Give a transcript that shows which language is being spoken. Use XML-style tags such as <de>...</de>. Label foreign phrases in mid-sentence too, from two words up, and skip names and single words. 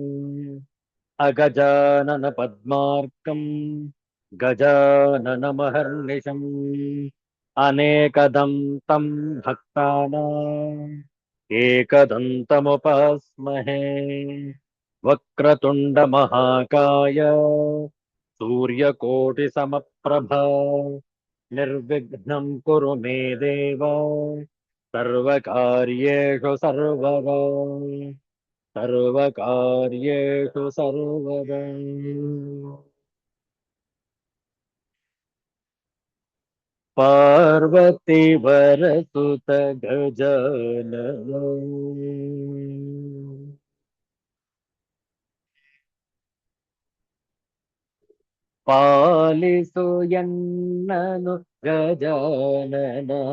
<sa>ಅಗಜಾನನ ಪದ್ಮಾರ್ಕಂ ಗಜಾನನಮಹರ್ನಿಶಂ ಅನೇಕದಂತಂ ಭಕ್ತಾನಾಂ ಏಕದಂತಮುಪಾಸ್ಮಹೇ. ವಕ್ರತುಂಡ ಮಹಾಕಾಯ ಸೂರ್ಯಕೋಟಿ ಸಮಪ್ರಭ ನಿರ್ವಿಘ್ನಂ ಕುರು ಮೇ ದೇವ ಸರ್ವಕಾರ್ಯೇಷು ಸರ್ವದಾ ಸರ್ವಕಾರ್ಯೇಷು ಸರ್ವದಾ.</sa> <kn>ಪಾರ್ವತಿ ವರಸುತ ಗಜಾನನ ಪಾಲಿಸು ಎನ್ನನು ಗಜಾನನ.</kn>